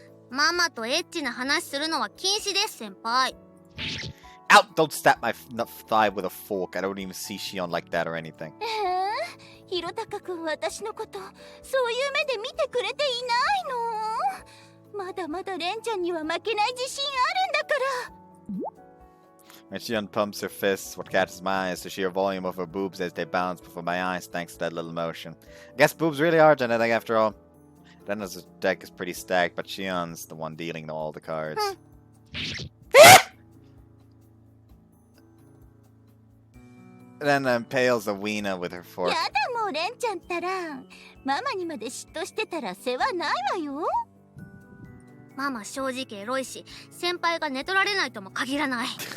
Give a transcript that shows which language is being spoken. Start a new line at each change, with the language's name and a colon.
Japanese: ママとエッチな話するのは禁止です、先輩。
English: Out! Don't stab my thigh with a fork. I don't even see Shion like that or anything.
Japanese: ひろたかくん、私のことそういう目で見てくれていないの？まだまだレンちゃんには負けない自信あるんだから。
English: When Shion pumps her fists, what catches my eye is the sheer volume of her boobs as they bounce before my eyes thanks to that little motion. I guess boobs really are genetic after all. Renna's deck is pretty stacked, but Shion's the one dealing all the cards. Then impales a wiener with her fork.
Japanese: やだもレンちゃんったらママにまで嫉妬してたら世話ないわよ。ママ正直エロいし、先輩が寝取られないとも限らない。